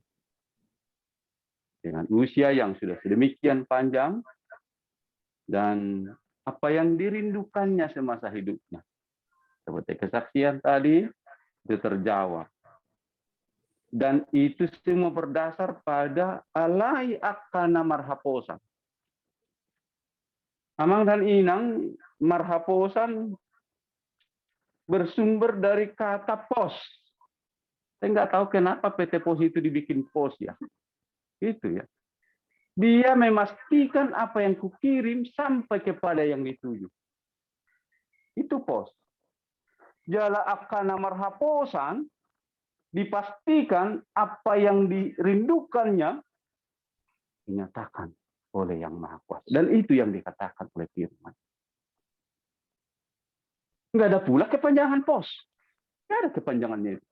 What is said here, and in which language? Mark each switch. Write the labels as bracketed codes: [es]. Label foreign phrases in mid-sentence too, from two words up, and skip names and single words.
[id] Dengan usia yang sudah sedemikian panjang, dan apa yang dirindukannya semasa hidupnya. Seperti kesaksian tadi, itu terjawab. Dan itu semua berdasar pada [bbc] alai akana marhaposan. [id] Amang dan Inang, marhaposan bersumber dari kata pos. Saya nggak tahu kenapa PT Pos itu dibikin pos ya. Itu ya. Dia memastikan apa yang kukirim sampai kepada yang dituju. Itu pos. [bbc] Jala akana marhaposan, [id] dipastikan apa yang dirindukannya dinyatakan oleh Yang Maha Kuasa. Dan itu yang dikatakan oleh firman. Nggak ada pula kepanjangan pos. Nggak ada kepanjangannya itu.